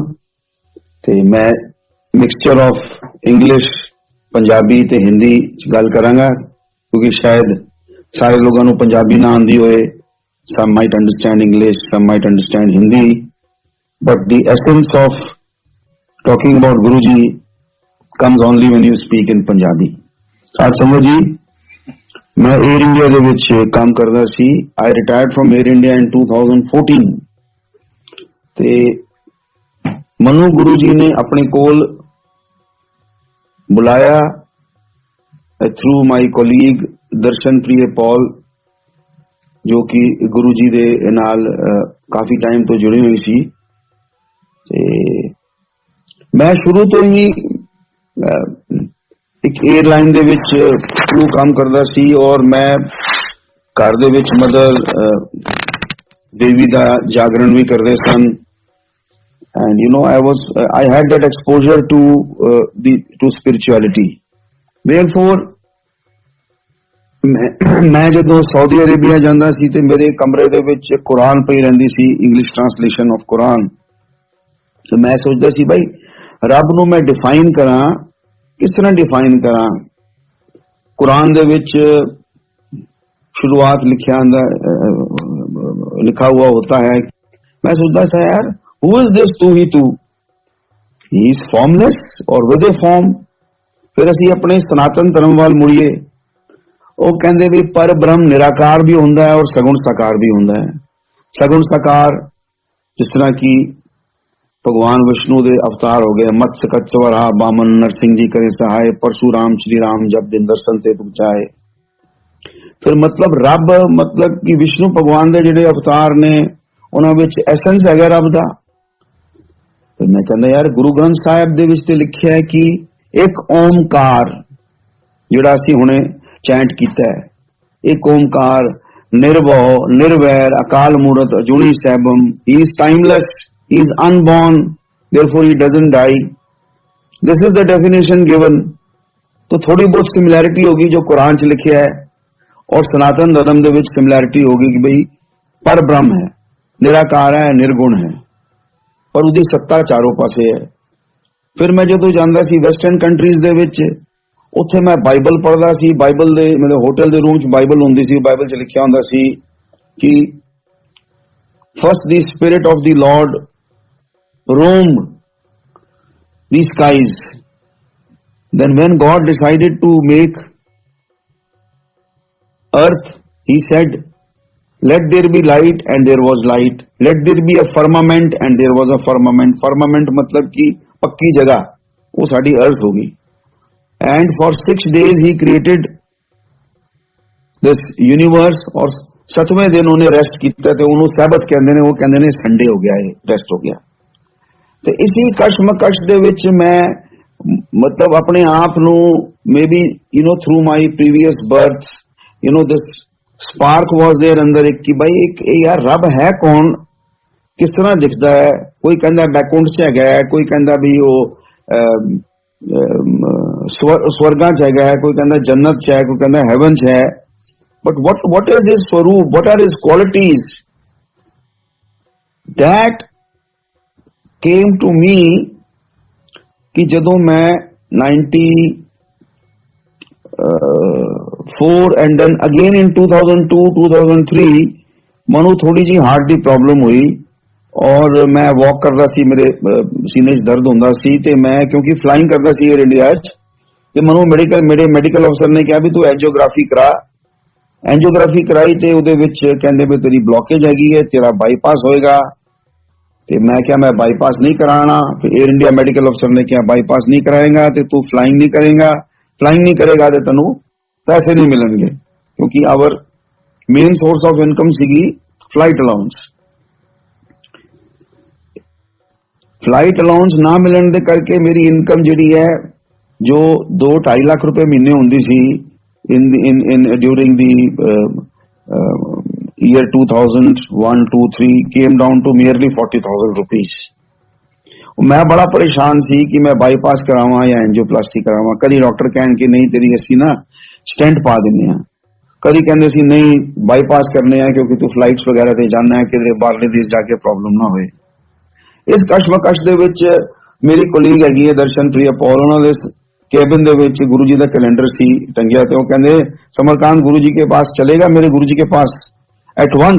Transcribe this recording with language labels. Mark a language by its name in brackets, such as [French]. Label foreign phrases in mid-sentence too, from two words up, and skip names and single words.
[Punjabi] ਤੇ मैं [English] mixture of English [Punjabi] पंजाबी ਤੇ हिंदी ਚ ਗੱਲ ਕਰਾਂਗਾ ਕਿਉਂਕਿ ਸ਼ਾयद ਸਾਰੇ ਲੋਕਾਂ ਨੂੰ ਪੰਜਾਬੀ ਨਾ ਆਉਂਦੀ ਹੋਏ। [English] some might understand English, some might understand Hindi, but the essence of talking about Guru Ji comes only when you speak in Punjabi। [Punjabi] ਸਾਧ ਸੰਗਤ ਜੀ, मैं एयर इंडिया ਦੇ ਵਿੱਚ ਕੰਮ ਕਰਦਾ ਸੀ। [English] I retired from Air India in 2014 [Punjabi] ਤੇ ਮਨੂ ਗੁਰੂ ਜੀ ਨੇ ਆਪਣੇ ਕੋਲ ਬੁਲਾਇਆ [English] through my colleague [Punjabi] ਦਰਸ਼ਨ ਪ੍ਰਿਯ ਪੌਲ, ਜੋ ਕਿ ਗੁਰੂ ਜੀ ਦੇ ਨਾਲ ਕਾਫੀ ਟਾਈਮ ਤੋਂ ਜੁੜੀ ਹੋਈ ਸੀ। ਤੇ ਮੈਂ ਸ਼ੁਰੂ ਤੋਂ ਹੀ ਇੱਕ 에ਅਰਲਾਈਨ ਦੇ ਵਿੱਚ ਕੰਮ ਕਰਦਾ ਸੀ ਔਰ ਮੈਂ ਘਰ ਦੇ ਵਿੱਚ ਮਦਰ ਦੇਵੀ ਦਾ ਜਾਗਰਣ ਵੀ ਕਰਦੇ ਸਨ। [English] and you know I had that exposure to spirituality। [Punjabi] therefore मैं ਜਦੋਂ ਸਾਊਦੀ ਅਰੇਬੀਆ ਜਾਂਦਾ ਸੀ ਤੇ ਮੇਰੇ ਕਮਰੇ ਦੇ ਵਿੱਚ ਕੁਰਾਨ ਪਈ ਰਹਿੰਦੀ ਸੀ, [English] English translation of Quran. [Punjabi] ਤੇ ਮੈਂ ਸੋਚਦਾ ਸੀ ਭਾਈ ਰੱਬ ਨੂੰ ਮੈਂ ਡਿਫਾਈਨ ਕਰਾਂ, [Hindi] किस तरह डिफाइन करा। कुरान [Punjabi] ਦੇ ਵਿਚ [Hindi] शुरुआत लिखा हुआ होता है। मैं सोचता था यार [English] who is this [Hindi] तू ही तू, [English] he is formless [Hindi] और [English] with a form. [Punjabi] ਫਿਰ ਅਸੀਂ ਆਪਣੇ ਸਨਾਤਨ ਧਰਮ ਵੱਲ ਮੁੜੀਏ। ਉਹ ਕਹਿੰਦੇ ਵੀ ਪਰ ਬ੍ਰਹਮ ਨਿਰਾਕਾਰ ਵੀ ਹੁੰਦਾ ਹੈ ਔਰ ਸਗੁਣ ਸਾਕਾਰ ਵੀ ਹੁੰਦਾ ਹੈ। ਸਗੁਣ ਸਾਕਾਰ ਜਿਸ ਤਰ੍ਹਾਂ ਕਿ ਭਗਵਾਨ ਵਿਸ਼ਨੂੰ ਦੇ ਅਵਤਾਰ ਹੋ ਗਏ, ਮੱਤਸ ਕੱਛ ਵਰਾਹ ਬਾਮਨ ਨਰਸਿੰਘ ਜੀ ਕਰੇ ਸਹਾਇ, ਪਰਸ਼ੂਰਾਮ ਸ੍ਰੀ ਰਾਮ ਜਬ ਦਿਨ ਦਰਸ਼ਨ ਤੇ ਪੁਚਾਏ। ਫਿਰ ਮਤਲਬ ਰੱਬ ਮਤਲਬ ਕਿ ਵਿਸ਼ਨੂੰ ਭਗਵਾਨ ਦੇ ਜਿਹੜੇ ਅਵਤਾਰ ਨੇ ਉਨ੍ਹਾਂ ਵਿਚ ਐਸੈਂਸ ਹੈ ਰੱਬ ਦਾ। ਫਿਰ ਮੈਂ ਕਹਿੰਦਾ ਯਾਰ ਗੁਰੂ ਗ੍ਰੰਥ ਸਾਹਿਬ ਦੇ ਵਿਚ ਤੇ ਲਿਖਿਆ ਹੈ ਕਿ ਇਕ ਓਅੰਕਾਰ ਜਿਹੜਾ ਅਸੀਂ ਹੁਣੇ ਚੈਂਟ ਕੀਤਾ ਹੈ, ਇਕ ਓਅੰਕਾਰ ਨਿਰਭਉ ਨਿਰਵੈਰ ਅਕਾਲ ਮੂਰਤਿ ਅਜੂਨੀ ਸੈਭੰ। [English] he is timeless, he is unborn, therefore he doesn't die। this is the definition given। [Hindi] तो थोड़ी बहुत सिमिलैरिटी होगी जो कुरान [Punjabi] ਚ ਲਿਖਿਆ [Hindi] है और सनातन धर्म [Punjabi] ਦੇ ਵਿਚ [Hindi] सिमिलैरिटी होगी कि भाई पर ब्रह्म है, निराकार है, निर्गुण है, पर उसकी सत्ता चारों पासे है। [Punjabi] ਫਿਰ ਮੈਂ ਜੋ ਜਾਂਦਾ ਸੀ [English] western countries [Punjabi] ਦੇ ਵਿਚ, ਉੱਥੇ ਮੈਂ ਬਾਈਬਲ ਪੜ੍ਹਦਾ ਸੀ। ਬਾਈਬਲ ਦੇ ਮੇਰੇ ਹੋਟਲ ਦੇ ਰੂਮ ਚ ਬਾਈਬਲ ਹੁੰਦੀ ਸੀ। ਬਾਈਬਲ ਚ ਲਿਖਿਆ ਹੁੰਦਾ ਸੀ ਕਿ [English] first the spirit of the Lord roamed the skies, then when God decided to make earth, he said let there be light and there was light, let there be a firmament and there was a firmament। [Hindi] firmament मतलब कि पक्की जगह, वो साड़ी अर्थ होगी। [English] and for 6 days he created this universe [Hindi] और 7वें दिन उन्हें रेस्ट किया ते उन्होंने सैबत कहते हैं, वो कहते हैं संडे हो गया है, रेस्ट हो गया। तो इसी कशमकश [Punjabi] ਦੇ ਵਿਚ [Hindi] मैं मतलब अपने आप नू [English] may be through my previous birth this spark was there [Hindi] अंदर एक कि भाई एक यार रब है कौन, किस तरह दिखता है। कोई कहता बैकुंठ च हैगा है, कोई कहता भी वो स्वर्गां च हैगा है, कोई कहता जन्नत च है, कोई कहता हेवन च है। [English] बट what is his स्वरूप, what are his qualities? That came to me [Hindi] कि जदों मैं 94 [English] and then again in 2002-2003 [Hindi] मनु थोड़ी जी हार्ट की प्रॉब्लम हुई और मैं वॉक करता सी, मेरे सीने च दर्द होंदा सी। [Punjabi] ਤੇ ਮੈਂ ਕਿਉਂਕਿ ਫਲਾਇੰਗ ਕਰਦਾ ਸੀ ਏਅਰ ਇੰਡੀਆ ਚ, ਤੇ ਮੈਨੂੰ ਮੇਰੇ [English] medical officer [Punjabi] ਨੇ ਕਿਹਾ ਵੀ ਤੂੰ ਐਂਜੀਓਗ੍ਰਾਫੀ ਕਰਾ। ਐਂਜੀਓਗ੍ਰਾਫੀ ਕਰਾਈ ਤੇ ਉਹਦੇ ਵਿਚ ਕਹਿੰਦੇ ਵੀ ਤੇਰੀ ਬਲੌਕੇਜ ਹੈਗੀ ਹੈ, ਤੇਰਾ ਬਾਈਪਾਸ ਹੋਏਗਾ। [Hindi] तो मैं क्या मैं बाईपास नहीं कराना। फिर एयर इंडिया मेडिकल अफसर ने क्या बाईपास नहीं कराएगा तो तू फ्लाइंग नहीं करेगा, फ्लाइंग नहीं करेगा तो तेनू पैसे नहीं मिलणगे, क्योंकि [English] our main source of income [Hindi] सीगी [English] flight allowance. flight allowance [Punjabi] ਨਾ ਮਿਲਣ ਦੇ ਕਰਕੇ ਮੇਰੀ ਇਨਕਮ ਜਿਹੜੀ ਹੈ ਜੋ 2-2.5 ਲੱਖ ਰੁਪਏ ਮਹੀਨੇ ਹੁੰਦੀ ਸੀ [English] in during the year 2001-2-3 came down to merely 40,000 rupees। [Punjabi] ਮੈਂ ਬੜਾ ਪਰੇਸ਼ਾਨ ਸੀ ਕਿ ਮੈਂ ਬਾਈਪਾਸ ਕਰਾਵਾਂ ਯਾ ਐਂਜੀਓਪਲਾਸਟੀ ਕਰਾਵਾਂ। ਕਦੀ ਡਾਕਟਰ ਕਹਿਣ ਕਿ ਨਹੀਂ ਤੇਰੀ ਅਸੀਂ ਨਾ ਸਟੈਂਟ ਪਾ ਦਿੰਦੇ ਹਾਂ, ਕਦੀ ਕਹਿੰਦੇ ਸੀ ਨਹੀਂ ਬਾਈਪਾਸ ਕਰਨੇ ਹੈਂ ਕਿਉਂਕਿ ਤੂੰ ਫਲਾਈਟਸ ਵਗੈਰਾ ਤੇ ਜਾਣਾ ਹੈ ਕਿ ਬਾਹਰਲੇ ਦੇਸ਼ ਜਾਕੇ ਪ੍ਰੌਬਲਮ ਨਾ ਹੋਏ। ਇਸ ਕਸ਼ਮਕਸ਼ ਦੇ ਵਿਚ ਮੇਰੀ ਕੋਲੀਗ ਹੈਗੀ ਹੈ ਦਰਸ਼ਨਪ੍ਰਿਆ ਪੌਲ, ਉਨ੍ਹਾਂ ਦੇ ਕੈਬਿਨ ਦੇ ਵਿਚ ਗੁਰੂ ਜੀ ਦਾ ਕੈਲੰਡਰ ਸੀ ਟੰਗਿਆ ਤੇ ਉਹ ਕਹਿੰਦੇ ਸਮਰਕਾਂਤ [Hindi] गुरु जी के पास चलेगा, मेरे गुरु जी के पास [English] at once.